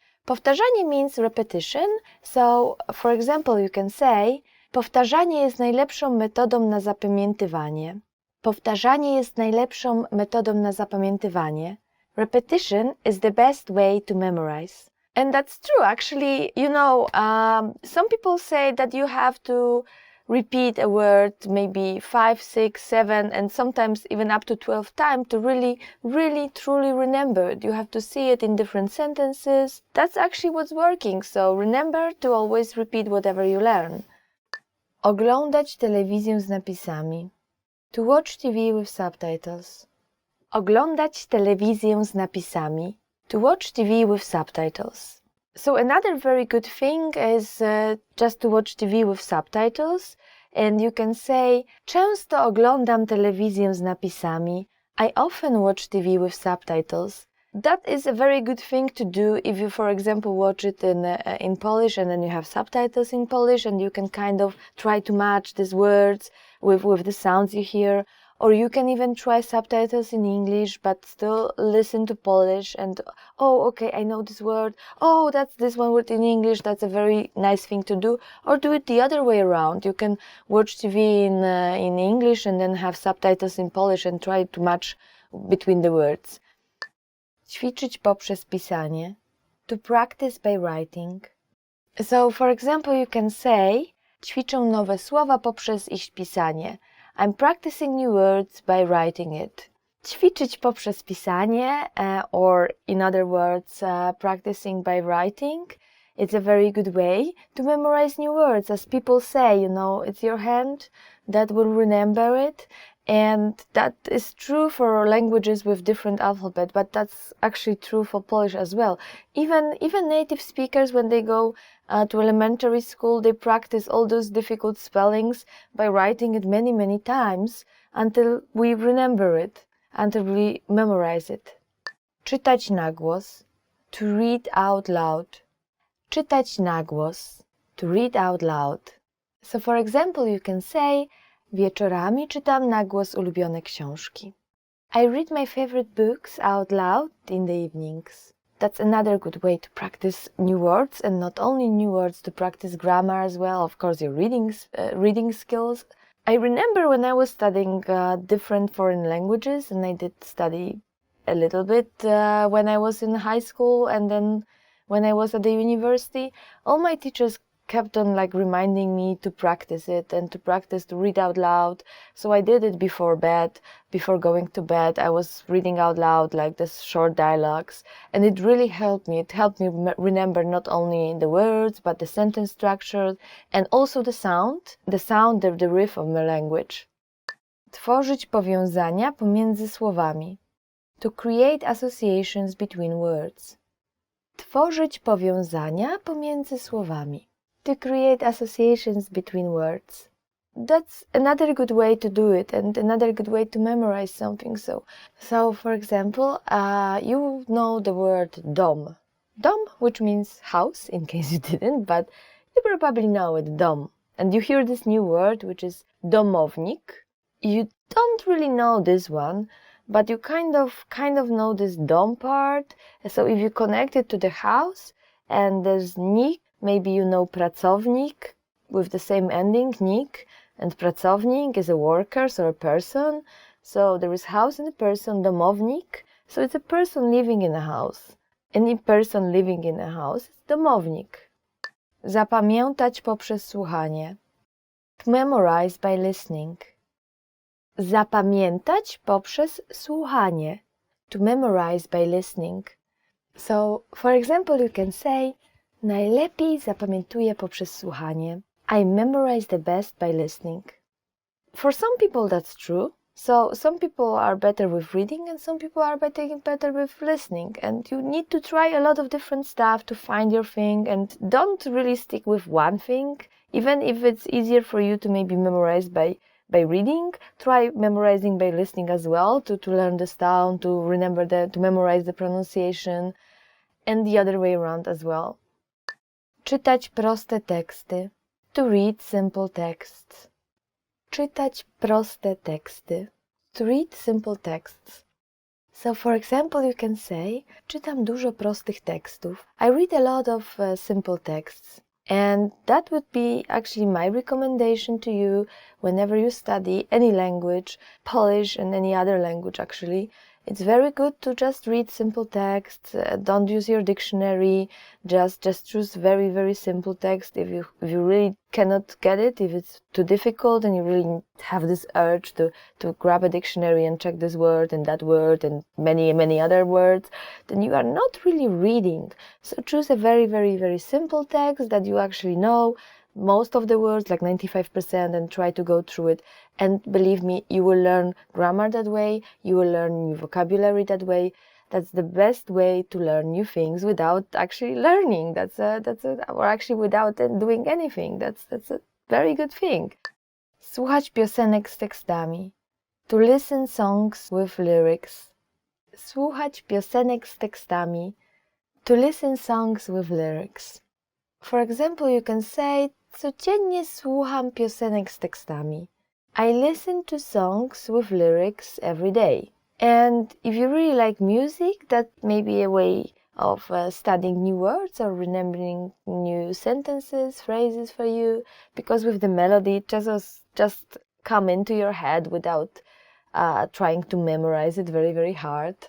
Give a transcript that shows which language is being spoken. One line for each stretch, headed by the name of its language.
English: Powtarzanie means repetition, so for example you can say
Polish: powtarzanie jest najlepszą metodą na zapamiętywanie. Powtarzanie jest najlepszą metodą na zapamiętywanie.
English: Repetition is the best way to memorize. And that's true, actually. Some people say that you have to repeat a word maybe 5, 6, 7, and sometimes even up to 12 times to really, really, truly remember it. You have to see it in different sentences. That's actually what's working. So remember to always repeat whatever you learn.
Polish: Oglądać telewizję z napisami.
English: To watch TV with subtitles.
Polish: Oglądać telewizję z napisami.
English: To watch TV with subtitles. So another very good thing is just to watch TV with subtitles. And you can say,
Polish: często oglądam telewizję z napisami.
English: I often watch TV with subtitles. That is a very good thing to do if you, for example, watch it in Polish and then you have subtitles in Polish and you can kind of try to match these words with the sounds you hear. Or you can even try subtitles in English but still listen to Polish and, oh, okay, I know this word. Oh, that's this one word in English. That's a very nice thing to do. Or do it the other way around. You can watch TV in English and then have subtitles in Polish and try to match between the words.
Polish: Ćwiczyć poprzez pisanie.
English: To practice by writing. So, for example, you can say,
Polish: ćwiczę nowe słowa poprzez ich pisanie.
English: I'm practicing new words by writing it.
Polish: Ćwiczyć poprzez pisanie,
English: or in other words, practicing by writing, it's a very good way to memorize new words. As people say, you know, it's your hand that will remember it. And that is true for languages with different alphabet, but that's actually true for Polish as well. Even native speakers, when they go to elementary school, they practice all those difficult spellings by writing it many, many times until we remember it, until we memorize it.
Polish: Czytać na głos.
English: To read out loud.
Polish: Czytać na głos.
English: To read out loud. So for example, you can say,
Polish: wieczorami czytam na głos ulubione książki.
English: I read my favorite books out loud in the evenings. That's another good way to practice new words, and not only new words, to practice grammar as well, of course, your reading skills. I remember when I was studying different foreign languages, and I did study a little bit when I was in high school, and then when I was at the university, all my teachers kept on like reminding me to practice it and to practice to read out loud. So I did it before bed, before going to bed. I was reading out loud like this short dialogues, and it really helped me. It helped me remember not only the words, but the sentence structure and also the sound, the riff of my language.
Polish: Tworzyć powiązania pomiędzy słowami.
English: To create associations between words.
Polish: Tworzyć powiązania pomiędzy słowami.
English: To create associations between words. That's another good way to do it and another good way to memorize something. So for example, you know the word dom. Dom, which means house, in case you didn't, but you probably know it, dom. And you hear this new word, which is domownik. You don't really know this one, but you kind of know this dom part. So if you connect it to the house and there's nik, maybe you know pracownik with the same ending, nik, and pracownik is a worker, so a person. So there is house and a person, domownik. So it's a person living in a house. Any person living in a house is domownik.
Polish: Zapamiętać poprzez słuchanie.
English: To memorize by listening.
Polish: Zapamiętać poprzez słuchanie.
English: To memorize by listening. So, for example, you can say,
Polish: najlepiej zapamiętuję poprzez słuchanie.
English: I memorize the best by listening. For some people that's true. So some people are better with reading and some people are better with listening. And you need to try a lot of different stuff to find your thing, and don't really stick with one thing. Even if it's easier for you to maybe memorize by reading, try memorizing by listening as well to learn the sound, to remember to memorize the pronunciation, and the other way around as well.
Polish: Czytać proste teksty.
English: To read simple texts.
Polish: Czytać proste teksty.
English: To read simple texts. So for example, you can say,
Polish: czytam dużo prostych tekstów.
English: I read a lot of simple texts. And that would be actually my recommendation to you whenever you study any language, Polish and any other language actually. It's very good to just read simple text. Don't use your dictionary. Just choose very, very simple text. If you really cannot get it, if it's too difficult and you really have this urge to grab a dictionary and check this word and that word and many other words, then you are not really reading. So choose a very, very, very simple text that you actually know, most of the words, like 95%, and try to go through it. And believe me, you will learn grammar that way, you will learn new vocabulary that way. That's the best way to learn new things without actually learning. Or actually without doing anything. That's a very good thing.
Polish: Słuchać piosenek z tekstami.
English: To listen songs with lyrics.
Polish: Słuchać piosenek z tekstami.
English: To listen songs with lyrics. For example, you can say,
Polish: codziennie słucham piosenek z tekstami.
English: I listen to songs with lyrics every day. And if you really like music, that may be a way of studying new words or remembering new sentences, phrases for you, because with the melody, it just come into your head without trying to memorize it very, very hard.